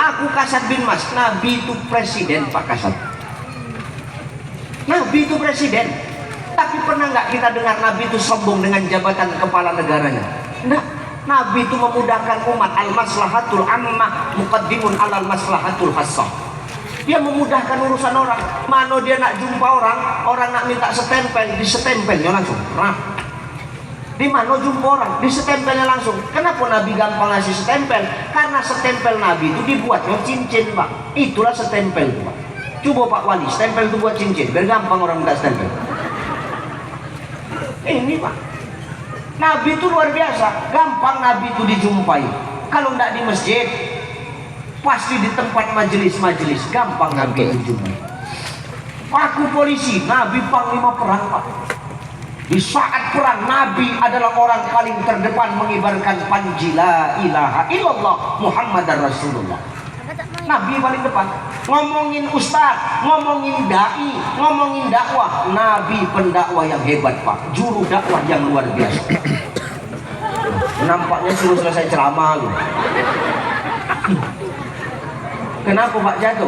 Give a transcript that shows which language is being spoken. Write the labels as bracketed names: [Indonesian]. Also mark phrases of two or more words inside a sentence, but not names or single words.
[Indonesian] Aku Kasat bin Mas. Nabi itu presiden Pak Kasat. Nabi itu presiden. Tapi pernah nggak kita dengar Nabi itu sombong dengan jabatan kepala negaranya? Nah, Nabi itu memudahkan umat. [Arabic] المصلحة العامة مقدمة على المصلحة الخاصة. [Indonesian] Dia memudahkan urusan orang. Mana dia nak jumpa orang nak minta setempel, disestempelnya langsung. Rap. Di mana jumpa orang, di setempelnya langsung. Kenapa Nabi gampang ngasih setempel? Karena setempel Nabi itu dibuat dengan cincin, Pak. Itulah setempel, Pak. Coba Pak Wali, stempel itu buat cincin, biar gampang orang minta stempel. Ini Pak, Nabi itu luar biasa, gampang Nabi itu dijumpai. Kalau tidak di masjid, pasti di tempat majelis-majelis, gampang Nabi itu dijumpai. Aku polisi, Nabi panglima perang, Pak. Di saat perang, Nabi adalah orang paling terdepan mengibarkan panji [Arabic] لا إله إلا الله محمد رسول الله. [Indonesian] Nabi paling depan. Ngomongin ustaz, ngomongin dai, ngomongin dakwah, Nabi pendakwah yang hebat, Pak. Juru dakwah yang luar biasa. Nampaknya suruh selesai ceramah loh. Kenapa Pak jatuh?